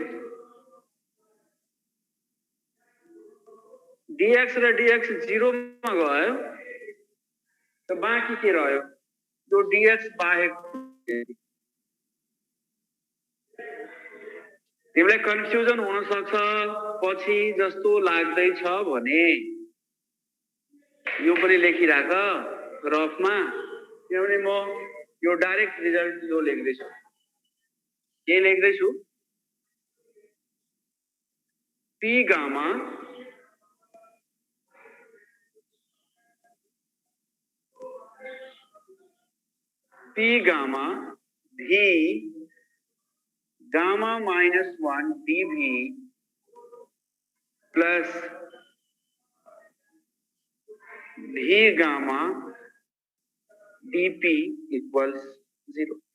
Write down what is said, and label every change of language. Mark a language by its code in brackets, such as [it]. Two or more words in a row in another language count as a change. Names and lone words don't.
[ne] र dx 0 मा गयो त बाँकी के रह्यो यो dx बाहेक तिमीलाई कन्फ्युजन हुन सक्छ पछि जस्तो लाग्दैछ भने यो पनि लेखिराख रफमा किनभने म यो [en] direct result [ne] यो लेख्दैछु के लेख्दैछु [en] p गामा v gamma minus 1 dv plus v gamma dp equals 0.